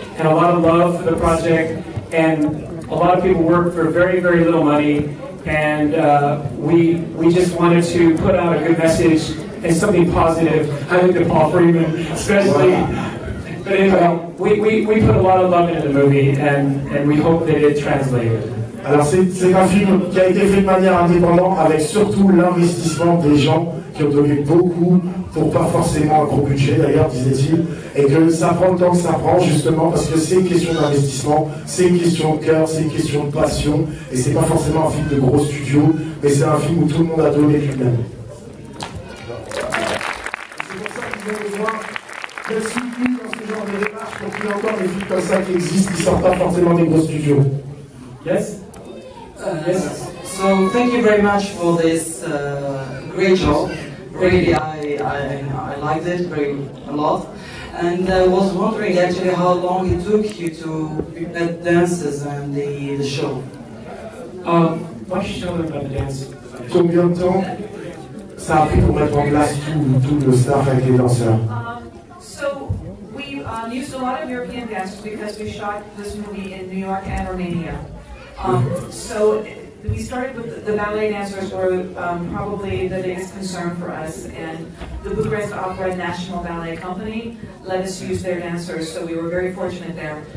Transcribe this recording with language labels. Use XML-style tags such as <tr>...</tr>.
<en>and a lot of love for the project, and a lot of people work for very, very little money, and we just wanted to put out a good message and something positive. I looked at Paul Freeman, especially. But anyway, we put a lot of love into the movie, and we hope that it translated.</en> <fr>Alors c'est un film qui a été fait de manière indépendante, avec surtout l'investissement des gens qui ont donné beaucoup pour pas forcément un gros budget d'ailleurs, disait-il, et que ça prend le temps que ça prend justement parce que c'est une question d'investissement, c'est une question de cœur, c'est une question de passion, et c'est pas forcément un film de gros studio, mais c'est un film où tout le monde a donné de lui-même. C'est pour ça qu'ils ont besoin d'être soutenus dans ce genre de démarche pour qu'il y ait encore des films comme ça qui existent, qui sortent pas forcément des gros studios.</fr> <en>Yes? Yes. So thank you very much for this great job. Really, I liked it a lot. And I was wondering actually how long it took you to prepare dances and the show. Why don't you tell them about the dance?</en> <fr>Combien de temps ça a pris pour mettre en place tout le staff avec les danseurs?</fr> <en>So we used a lot of European dancers because we shot this movie in New York and Romania. So we started with the ballet dancers were probably the biggest concern for us, and the Bucharest Opera National Ballet Company let us use their dancers, so we were very fortunate there.</en>